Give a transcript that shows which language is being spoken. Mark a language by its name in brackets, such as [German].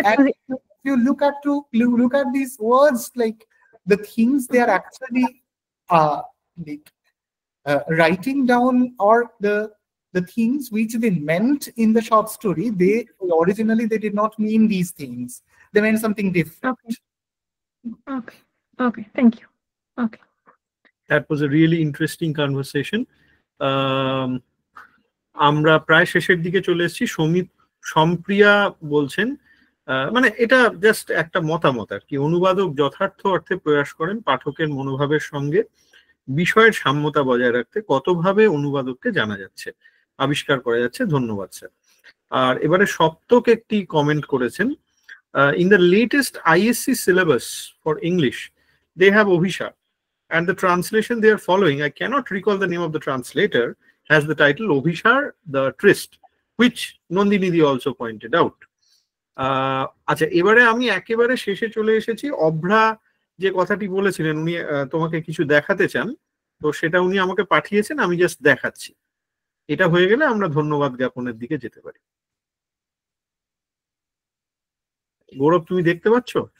[English] And if you look at these words, like the things they are actually writing down, or the things which they meant in the short story, they originally did not mean these things. They meant something different. Okay. Thank you. Okay. That was a really interesting conversation. [Bangla] আমরা প্রায় শেষের দিকে চলে এসেছি। সম্প্রিয়া বলছেন, মানে এটা just একটা মতামত আর কি, অনুবাদক যথার্থ অর্থে প্রয়াস করেন পাঠকের মনোভাবের সঙ্গে বিষয়ের সাম্যতা বজায় রাখতে কতভাবে অনুবাদককে জানা যাচ্ছে, আবিষ্কার করা যাচ্ছে। ধন্যবাদ স্যার। আর এবারে সপ্তক একটি কমেন্ট করেছেন, [English] In the latest ISC syllabus for English they have Obhishar, and the translation they are following, I cannot recall the name of the translator, has the title Obhishar the Tryst, which Nandini also pointed out. [Bangla] আচ্ছা, এবারে আমি একেবারে শেষে চলে এসেছি। অভ্রা যে কথাটি বলেছিলেন, উনি তোমাকে কিছু দেখাতে চান, তো সেটা উনি আমাকে পাঠিয়েছেন, আমি জাস্ট দেখাচ্ছি। এটা হয়ে গেলে আমরা ধন্যবাদ জ্ঞাপনের দিকে যেতে পারি। গৌরব, তুমি দেখতে পাচ্ছ?